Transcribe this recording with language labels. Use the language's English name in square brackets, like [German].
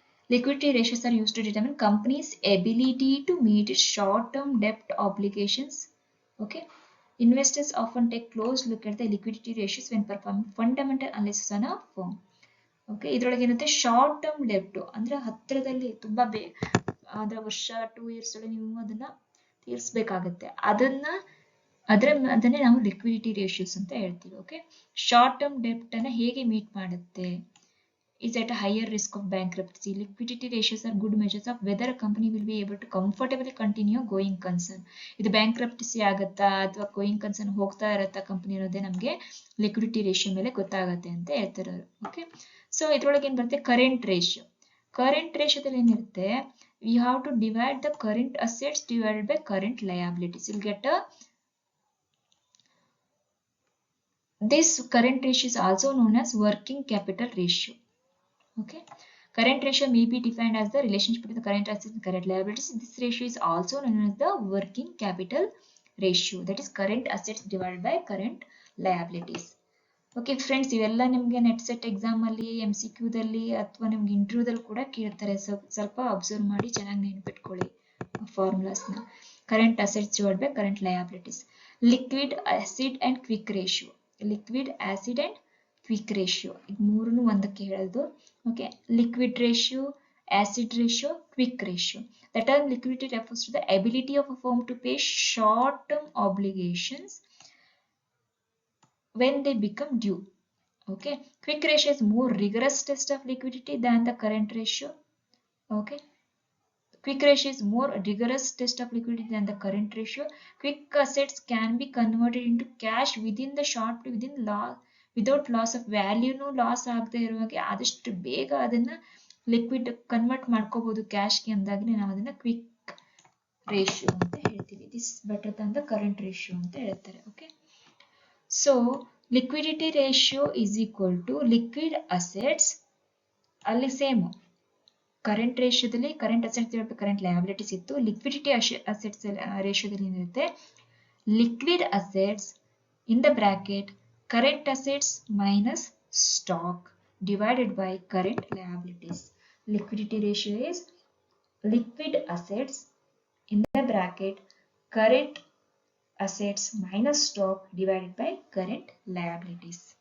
[English] Liquidity ratios are used to determine company's ability to meet its short-term debt obligations. Okay, investors often take close look at the liquidity ratios when performing fundamental analysis on a firm. [Kannada] Okay, ಇದರೊಳಗೆ ಏನಂತೆ short term ಡೆಬ್ಟ್ ಅಂದ್ರೆ ಹತ್ತಿರದಲ್ಲಿ ತುಂಬಾ ಅದರ ವರ್ಷ 2 years ಒಳಗೆ ನೀವು ಅದನ್ನ ತೀರಿಸಬೇಕಾಗುತ್ತೆ. ಅದನ್ನೇ ನಾವು ಲಿಕ್ವಿಡಿಟಿ ರೇಷಿಯೋಸ್ ಅಂತ ಹೇಳ್ತೀವಿ. ಓಕೆ, ಶಾರ್ಟ್ ಟರ್ಮ್ ಡೆಬ್ಟ್ ಅನ್ನ ಹೇಗೆ ಮೀಟ್ ಮಾಡುತ್ತೆ? [English] Is at a higher risk of bankruptcy. Liquidity ratios are good measures of whether a company will be able to comfortably continue going concern. [Kannada] ಇದು ಬ್ಯಾಂಕ್ರಪ್ಟಸಿ ಆಗುತ್ತಾ ಅಥವಾ ಗೋಯಿಂಗ್ ಕನ್ಸರ್ನ್ ಹೋಗ್ತಾ ಇರತ್ತಾ ಕಂಪನಿ ಅನ್ನೋದೇ ನಮಗೆ ಲಿಕ್ವಿಡಿಟಿ ರೇಷಿಯೋ ಮೇಲೆ ಗೊತ್ತಾಗುತ್ತೆ ಅಂತ ಹೇಳ್ತಾರೆ. ಓಕೆ, ಸೊ ಇದ್ರೊಳಗೆ ಏನ್ ಬರುತ್ತೆ? Current ratio. ಕರೆಂಟ್ ರೇಷಿಯೋದಲ್ಲಿ ಏನಿರುತ್ತೆ? [English] We have to divide the current assets divided by current liabilities. Will get a this current ratio is also known as working capital ratio. Okay, current ratio may be defined as the relationship between the current assets and current liabilities. This ratio is also known as the working capital ratio, that is current assets divided by current liabilities. [Kannada] Okay friends, ಇವೆಲ್ಲ ನಿಮಗೆ net set exam ಅಲ್ಲಿ MCQ ದಲ್ಲಿ ಅಥವಾ ನಿಮಗೆ interview ದಲ್ಲಿ ಕೂಡ ಕೇಳ್ತಾರೆ. ಸ್ವಲ್ಪ ಅಬ್ಸರ್ವ್ ಮಾಡಿ ಚೆನ್ನಾಗಿ ನೆನಪಿಟ್ಕೊಳ್ಳಿ ಫಾರ್ಮುಲಾಸ್ ನ. [English] Current assets divided by current liabilities. Liquid acid and quick ratio. Liquid acid and quick ratio, [Kannada] ಇದು ಮೂರನ್ನು ಒಂದಕ್ಕೆ ಹೇಳೋದು. [English] Okay, liquid ratio, acid ratio, quick ratio. The term liquidity refers to the ability of a firm to pay short-term obligations when they become due. Okay, quick ratio is more rigorous test of liquidity than the current ratio. Okay, quick ratio is more rigorous test of liquidity than the current ratio. Quick assets can be converted into cash within the short [Kannada] without loss of ವ್ಯಾಲ್ಯೂನು loss ಆಗದೆ ಇರುವಾಗೆ ಆದಷ್ಟು ಬೇಗ ಅದನ್ನ liquid convert ಮಾಡ್ಕೋಬಹುದು ಕ್ಯಾಶ್ಗೆ ಅಂದಾಗಲೇ ನಾವು ಅದನ್ನ quick ratio ಅಂತ ಹೇಳ್ತೀವಿ. [English] this better than the current ratio [Kannada] ಅಂತ ಹೇಳ್ತಾರೆ. [English] Okay, so liquidity ratio is equal to liquid assets. [Kannada] ಅಲ್ಲಿ same current ರೇಷಿಯೋದಲ್ಲಿ current assets current liabilities ಇತ್ತು. ಲಿಕ್ವಿಡಿಟಿ ಅಸೆಟ್ಸ್ ರೇಷಿಯೋದಲ್ಲಿ ಏನಿರುತ್ತೆ? [English] Liquid assets in the bracket current assets minus stock divided by current liabilities. Liquidity ratio is liquid assets in the bracket current assets minus stock divided by current liabilities.